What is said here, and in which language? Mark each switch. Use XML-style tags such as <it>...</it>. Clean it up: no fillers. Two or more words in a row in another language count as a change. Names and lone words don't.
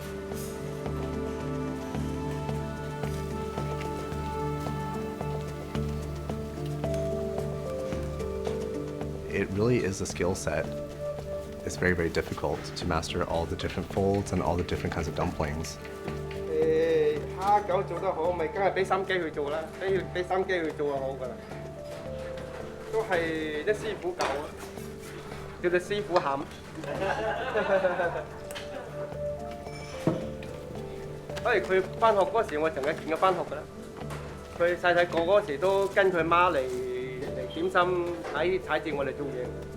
<en>It really is a skill set. It's very, very difficult to master all the different folds and all the different kinds of dumplings.</en> <yue>蝦餃做得好，咪梗係俾心機去做啦，俾心機去做就好㗎啦。都係啲師傅教啊，叫做師傅冚。所以佢翻學嗰時，我成日見佢翻學㗎啦。佢細細個嗰時都跟佢媽嚟點心睇住我哋做嘢。</yue>